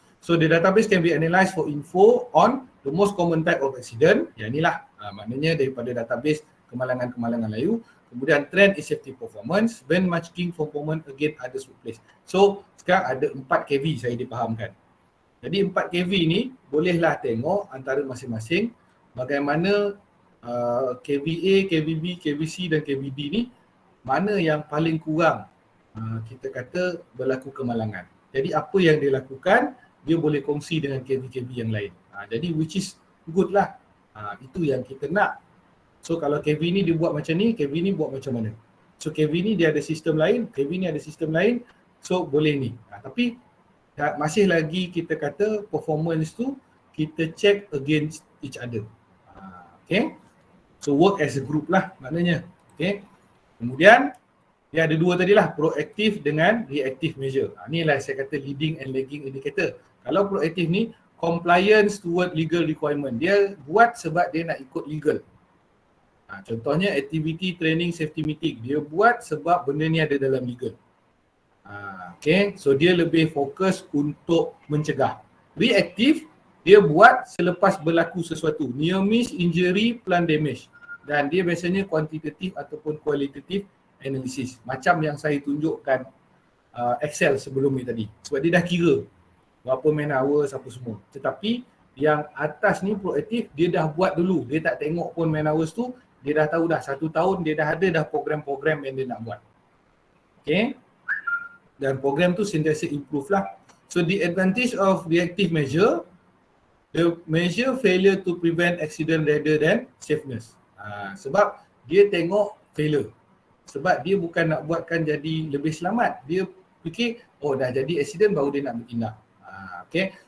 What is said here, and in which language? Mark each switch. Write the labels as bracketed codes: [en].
[en] So the database can be analysed for info on the most common type of accident. [ms] Yang inilah maknanya daripada database kemalangan-kemalangan layu. [en] Kemudian trend is safety performance, benchmarking performance against others workplace. [ms] So sekarang ada 4 KV saya dipahamkan. Jadi 4 KV ni bolehlah tengok antara masing-masing bagaimana KVA, KVB, KVC dan KVD ni mana yang paling kurang kita kata berlaku kemalangan. Jadi apa yang dia lakukan, dia boleh kongsi dengan KV-KV yang lain. Jadi [en] which is good [ms] lah. Itu yang kita nak. So kalau KV ni dia buat macam ni, KV ni buat macam mana. So KV ni dia ada sistem lain, KV ni ada sistem lain. So boleh ni. Tapi masih lagi kita kata performance tu kita [en] check against each other. [ms] Okay. So [en] work as a group [ms] lah maknanya. Okay. Kemudian dia ada dua tadilah, proactive dengan reactive measure. [en] Inilah saya kata leading and lagging indicator. Kalau proactive ni compliance toward legal requirement. [ms] Dia buat sebab dia nak ikut legal. [en] Contohnya activity training safety meeting. [ms] Dia buat sebab benda ni ada dalam legal. Okay. So dia lebih fokus untuk mencegah. Reactive, dia buat selepas berlaku sesuatu. [en] Near miss, injury, plant damage. [ms] Dan dia biasanya quantitative ataupun qualitative analysis. Macam yang saya tunjukkan Excel sebelum ni tadi. Sebab dia dah kira berapa man hours apa semua. Tetapi yang atas ni proaktif, dia dah buat dulu. Dia tak tengok pun man hours tu. Dia dah tahu dah 1 tahun dia dah ada dah program-program yang dia nak buat. Okay. Dan program tu sentiasa improve lah. [en] So the advantage of reactive measure, the measure failure to prevent accident rather than safeness. [ms] Sebab dia tengok failure. Sebab dia bukan nak buatkan jadi lebih selamat. Dia fikir, oh dah jadi accident baru dia nak bertindak. Okay.